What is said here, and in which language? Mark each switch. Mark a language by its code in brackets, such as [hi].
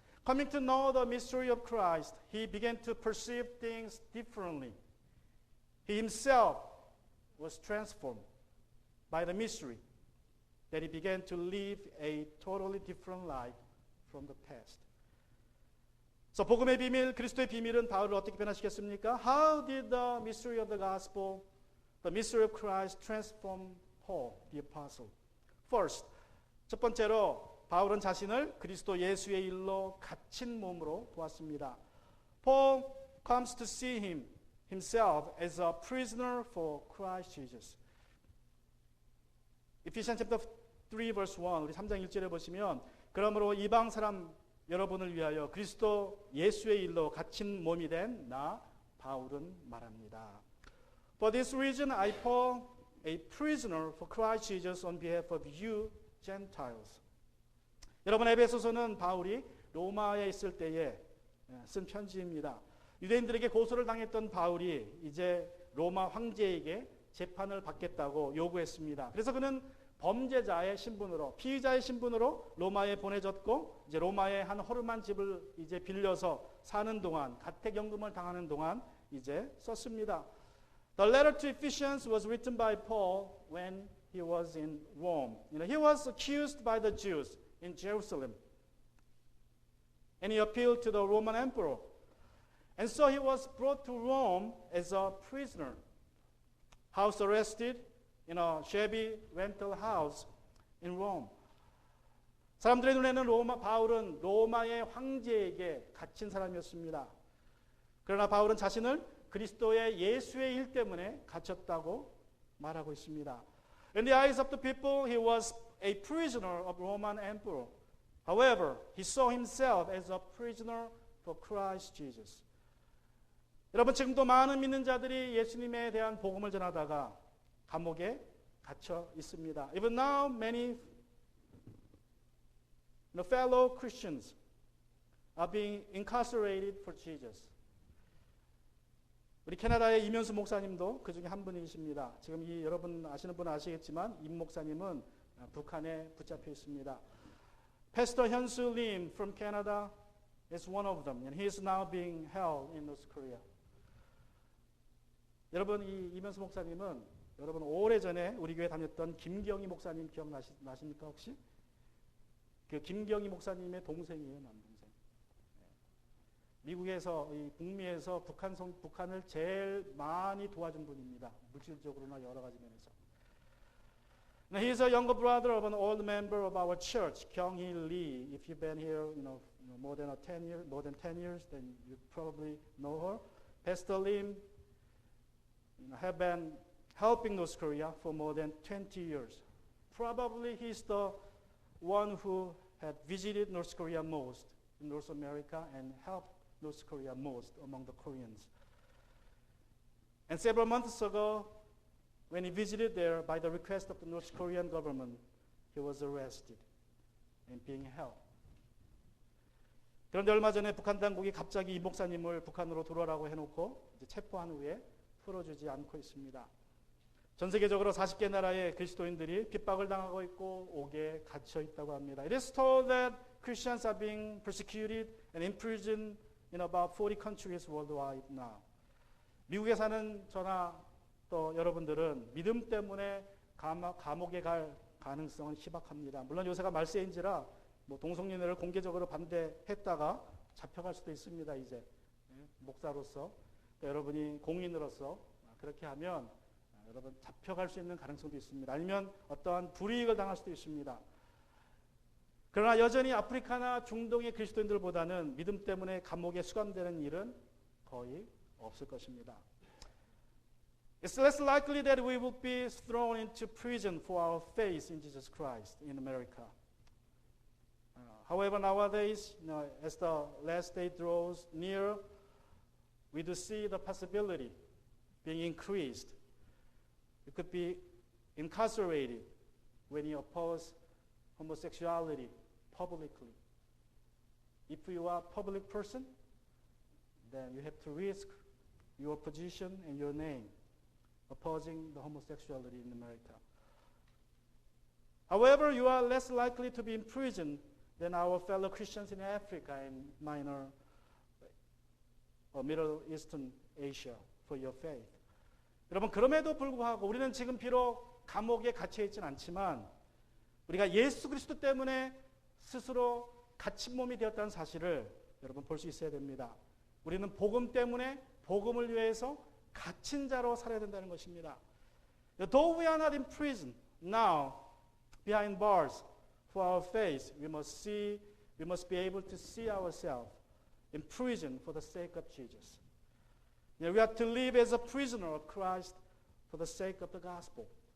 [en] Coming to know the mystery of Christ, he began to perceive things differently. He himself was transformed by the mystery that he began to live a totally different life from the past. So [ko] 복음의 비밀, 그리스도의 비밀은 바울을 어떻게 변화시켰습니까? [en] How did the mystery of the gospel, the mystery of Christ transform Paul, the apostle? First, [ko] 첫 번째로 바울은 자신을 그리스도 예수의 일로 갇힌 몸으로 보았습니다. [en] Paul comes to see himself as a prisoner for Christ Jesus. Ephesians chapter 3 verse 1 [ko] 우리 3장 1절에 보시면 그러므로 이방 사람 여러분을 위하여 그리스도 예수의 일로 갇힌 몸이 된 나 바울은 말합니다. [en] For this reason I Paul, a prisoner for Christ Jesus on behalf of you Gentiles. [ko] 여러분 에베소서는 바울이 로마에 있을 때에 쓴 편지입니다. 유대인들에게 고소를 당했던 바울이 이제 로마 황제에게 재판을 받겠다고 요구했습니다. 그래서 그는 범죄자의 신분으로, 피의자의 신분으로 로마에 보내졌고 이제 로마의 한 허름한 집을 이제 빌려서 사는 동안 가택연금을 당하는 동안 이제 썼습니다. [en] The letter to Ephesians was written by Paul when he was in Rome. He was accused by the Jews in Jerusalem. And he appealed to the Roman emperor. And so he was brought to Rome as a prisoner, house arrested in a shabby rental house in Rome. [ko] 사람들의 눈에는 바울은 로마의 황제에게 갇힌 사람이었습니다. 그러나 바울은 자신을 그리스도의 예수의 일 때문에 갇혔다고 말하고 있습니다. [en] In the eyes of the people, he was a prisoner of Roman emperor. However, he saw himself as a prisoner for Christ Jesus. [ko] 여러분, 지금도 많은 믿는 자들이 예수님에 대한 복음을 전하다가 감옥에 갇혀 있습니다. [en] Even now, many fellow Christians are being incarcerated for Jesus. [ko] 우리 캐나다의 이면수 목사님도 그 중에 한 분이십니다. 지금 여러분 아시는 분은 아시겠지만 임 목사님은 북한에 붙잡혀 있습니다. [en] Pastor 현수 Lim from Canada is one of them, and he is now being held in North Korea. [ko] 여러분, 이 이면수 목사님은 여러분 오래전에 우리 교회 다녔던 김경희 목사님 기억나십니까 혹시? 그 김경희 목사님의 동생이에요, 남동생. 미국에서 이 북미에서 북한을 제일 많이 도와준 분입니다. 물질적으로나 여러 가지 면에서. [en] Now he is a younger brother of an old member of our church, Kyung-hee Lee. If you've been here, more than 10 years, then you probably know her. Pastor Lim, have been helping North Korea for more than 20 years. Probably he's the one who had visited North Korea most in North America and helped North Korea most among the Koreans. And several months ago, when he visited there by the request of the North Korean government, he was arrested and being held. [ko] 그런데 얼마 전에 북한 당국이 갑자기 이 목사님을 북한으로 돌아오라고 해놓고 이제 체포한 후에 풀어주지 않고 있습니다. 전 세계적으로 40개 나라의 그리스도인들이 핍박을 당하고 있고 옥에 갇혀 있다고 합니다. [en] It is told that Christians are being persecuted and imprisoned in about 40 countries worldwide now. [ko] 미국에 사는 저나 또 여러분들은 믿음 때문에 감옥에 갈 가능성은 희박합니다. 물론 요새가 말세인지라 뭐 동성연애를 공개적으로 반대했다가 잡혀갈 수도 있습니다. 이제 목사로서 또 여러분이 공인으로서 그렇게 하면 여러분 잡혀갈 수 있는 가능성도 있습니다. 아니면 어떠한 불이익을 당할 수도 있습니다. 그러나 여전히 아프리카나 중동의 그리스도인들보다는 믿음 때문에 감옥에 수감되는 일은 거의 없을 것입니다. [en] It's less likely that we will be thrown into prison for our faith in Jesus Christ in America. However, nowadays, as the last day draws near, we do see the possibility being increased. You could be incarcerated when you oppose homosexuality publicly. If you are a public person, then you have to risk your position and your name opposing the homosexuality in America. However, you are less likely to be imprisoned than our fellow Christians in Africa and minor or Middle Eastern Asia for your faith. [ko] 여러분, 그럼에도 불구하고 우리는 지금 비록 감옥에 갇혀 있지는 않지만 우리가 예수 그리스도 때문에 스스로 갇힌 몸이 되었다는 사실을 여러분 볼 수 있어야 됩니다. 우리는 복음 때문에 복음을 위해서 갇힌 자로 살아야 된다는 것입니다. [en] Though we are not in prison now, behind bars for our faith, we must be able to see ourselves in prison for the sake of Jesus. We have to live as a prisoner of Christ for the sake of the gospel.